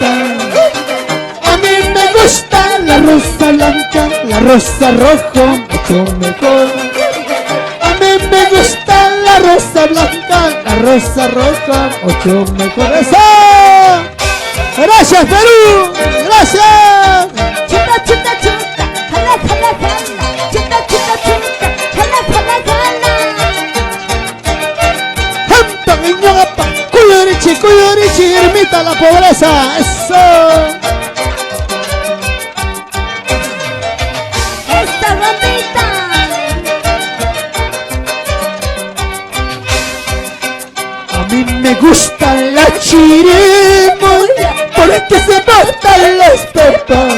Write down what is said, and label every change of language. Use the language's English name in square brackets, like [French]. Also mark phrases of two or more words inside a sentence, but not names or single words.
[Spanish] A mí me gusta la rosa blanca, la rosa roja, mucho mejor. A mí me gusta la rosa blanca, la rosa roja, mucho mejor. ¡Eso! ¡Gracias, Perú! ¡Gracias! Chuta, chuta, chuta, jala, jala, jala. Chuta, chuta, chuta, jala, jala, jala. [Quechua] ¡Hampa, guiñogapa! ¡Cuyurichi, [Spanish] ermita la pobreza! ¡Eso! Esta rondita. A mí me gusta la chirimoya porque se botan las pepas.